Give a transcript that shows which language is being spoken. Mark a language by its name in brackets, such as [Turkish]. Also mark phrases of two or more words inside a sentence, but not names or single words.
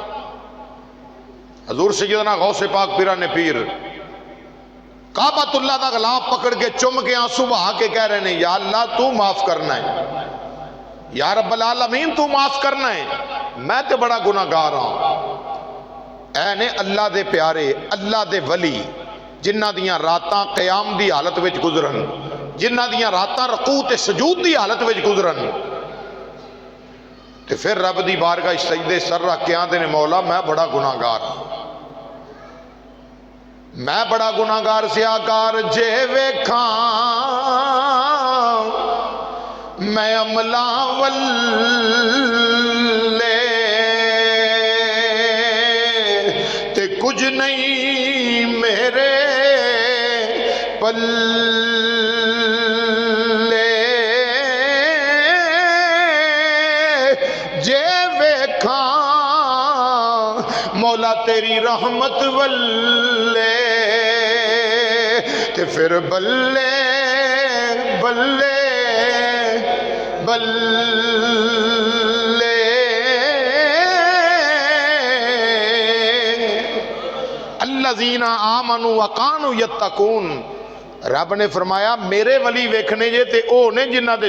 [Punjabi] حضور سیدنا غوث پاک پیران پیر کعبۃ اللہ دا غلاف پکڑ کے چم کے آنسو بہا کے کہہ رہے ہیں یا اللہ تو معاف کرنا ہے، [Arabic] یا رب العالمین [Punjabi] تو معاف کرنا ہے، میں تے بڑا گناہگار ہوں. اے نے اللہ دے پیارے، اللہ دے ولی جنہ دیاں راتاں قیام دی حالت وچ گزرن، جنہ دیاں راتاں رکوع تے سجود دی حالت وچ گزرن، تے پھر رب دی بارگاہ سجدے سر رکھ کے آندے نے مولا میں بڑا گناہگار ہوں، میں بڑا گناہگار سیاکار جے ویکھاں میں عملہ ولے تے کچھ نہیں میرے پلے، جے ویکھاں مولا تیری رحمت ولے تے پھر بلے بلے بلے. [Arabic] الذین آمنوا وکانوا یتقون، [Punjabi] رب نے فرمایا میرے ولی ویکھنے جے تے او نے جنہ دے